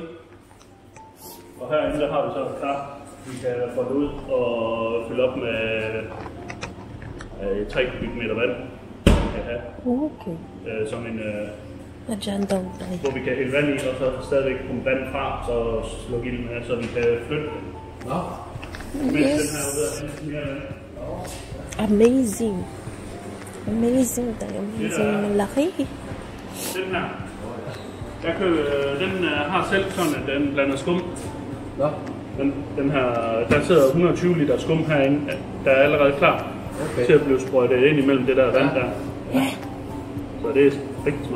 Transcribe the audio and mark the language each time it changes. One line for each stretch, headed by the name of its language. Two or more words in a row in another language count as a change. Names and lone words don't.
Danish: Og herinde der har vi så klar, vi kan få det ud og fylde op med 3 kubikmeter vand. Vi kan have. Okay. Som en... hvor vi kan hælde vand i, og så stadigvæk komme vand fra, så slukke ilden af, så vi kan flytte det. Nå. Mens den her er ude af mere vand.
English: Amazing. Amazing, amazing. Laki.
Danish: Den her. Den har selv sådan, at den blander skum. Nå. Den her, der sidder 120 liter skum herinde, der er allerede klar til at blive sprøjtet ind imellem det der vand der. Ja. Så det er rigtig smart.